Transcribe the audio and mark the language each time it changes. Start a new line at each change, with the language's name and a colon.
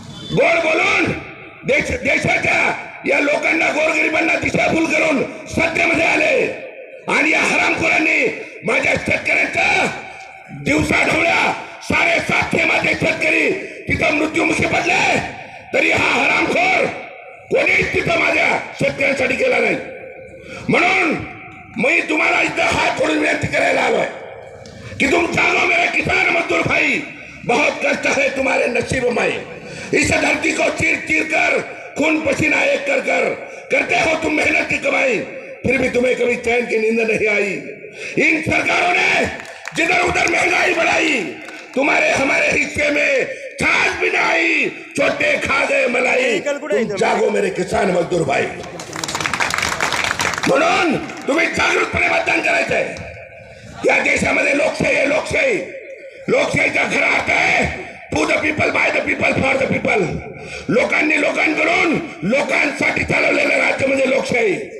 Marathi: गोड बोलून देशाच्या या लोकांना, गोरगरिबांना दिशाभूल करून सत्तेमध्ये आले आणि या हरामखोरांनी माझ्या शेतकऱ्यांच्या दिवसा ढवळ्या 7.5 माझे शेतकरी तिथं मृत्युमुखी पडले, तरी हा हरामखोर कोणीच तिथं माझ्या शेतकऱ्यांसाठी केला नाही. म्हणून मी तुम्हाला इथं हात जोडून विनंती करायला आलोय कि
Hindi: तुम जानो मेरे किसान मजदूर भाई, बहुत कष्ट है तुम्हारे नसीब में, इस धरती को चीर चीर कर, खून पसीना एक कर कर करते हो तुम मेहनत की कमाई, फिर भी तुम्हें कभी चैन की नींद नहीं आई. इन सरकारों ने जिधर उधर महंगाई बढ़ाई, तुम्हारे हमारे हिस्से में छाछ भी नहीं आई, छोटे खा गए मलाई. तुम जागो मेरे किसान मजदूर भाई.
Marathi: म्हणून तुम्ही जागृतपणे मतदान करायचंय. या देशामध्ये लोकशाही आहे, लोकशाही. लोकशाहीचा खरा अर्थ आहे
English: to the people, by the people,
Marathi: for the people. लोकांनी लोकांकडून लोकांसाठी चालवलेलं राज्य म्हणजे लोकशाही.